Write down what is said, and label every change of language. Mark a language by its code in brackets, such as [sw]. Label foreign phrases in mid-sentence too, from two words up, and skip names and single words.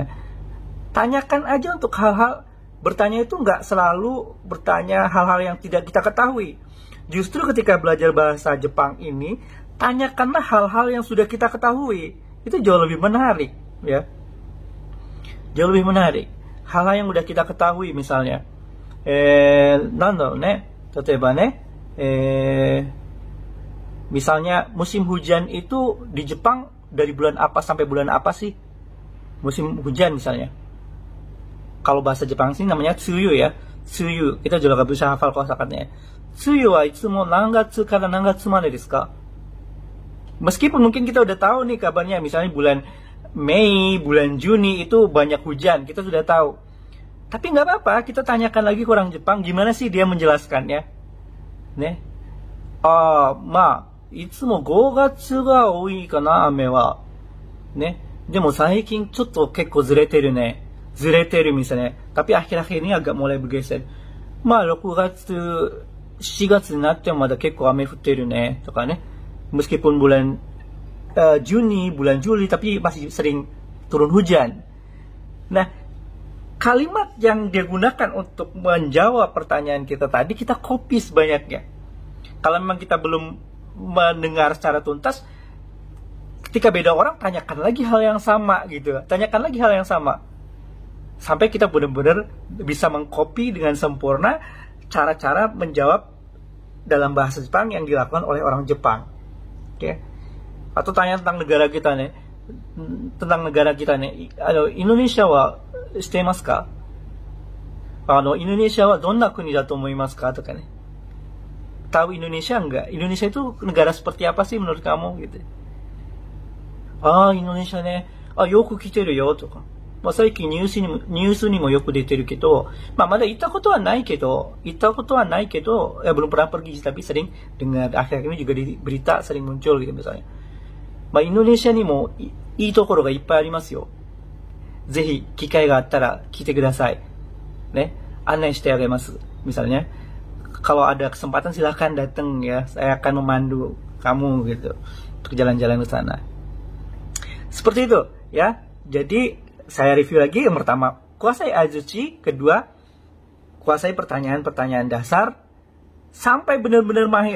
[id] Tanyakan aja untuk hal-hal. Bertanya itu nggak selalu bertanya hal-hal yang tidak kita ketahui. Justru ketika belajar bahasa Jepang ini, tanyakanlah hal-hal yang sudah kita ketahui. Itu jauh lebih menarik, ya. Jauh lebih menarik. Hal-hal yang sudah kita ketahui, misalnya, nando ne, tateba ne, misalnya musim hujan itu di Jepang dari bulan apa sampai bulan apa sih? Musim hujan misalnya. Kalau bahasa Jepang sih namanya tsuyu ya. Tsuyu. Kita juga gak bisa hafal kosakatanya. [ja] 梅雨はいつも何月から何月までですか? [id] Meskipun mungkin kita udah tahu nih kabarnya, misalnya bulan Mei, bulan Juni itu banyak hujan, kita sudah tahu. Tapi nggak apa-apa, kita tanyakan lagi ke orang Jepang gimana sih dia menjelaskannya. [ja] ね?ま, いつも5月が多いかな、雨は。ね。でも最近ちょっと結構ずれてるね。ずれてる misalnya. [id] Tapi akhir-akhir ini agak mulai bergeser. [ja] まあ6月、7月になってもまだ結構雨降ってるね。とかね. [id] Meskipun bulan Juni, bulan Juli, tapi masih sering turun hujan. Nah, kalimat yang dia gunakan untuk menjawab pertanyaan kita tadi, kita copy sebanyaknya. Kalau memang kita belum mendengar secara tuntas, ketika beda orang, tanyakan lagi hal yang sama gitu. Tanyakan lagi hal yang sama. Sampai kita benar-benar bisa mengcopy dengan sempurna cara-cara menjawab dalam bahasa Jepang yang dilakukan oleh orang Jepang. Oke. Atau tanya tentang negara kita nih. Tentang negara kita nih. [ja] Indonesia wa shitemasu ka? Indonesia はどんな国だと思いますか? [id] Toka nih. Tahu Indonesia enggak? Indonesia itu negara seperti apa sih menurut kamu gitu? [ja] Indonesia ne, yoku kiteru yo to ka. 最近ニュースにもよく出てるけど、まだ行ったことはないけど、 [id] ya belum pernah pergi, tapi sering dengar akhir-akhir ini juga di berita sering muncul gitu misalnya. [ja] Indonesia にもいいところがいっぱいありますよ。ぜひ機会があったら来てください。ね、案内してあげます。 [id] Misalnya, kalau ada kesempatan silahkan datang ya, saya akan memandu kamu gitu untuk jalan-jalan ke sana. Seperti itu ya. Jadi saya review lagi. Yang pertama, kuasai aizuchi. Kedua, kuasai pertanyaan-pertanyaan dasar sampai benar-benar mahir.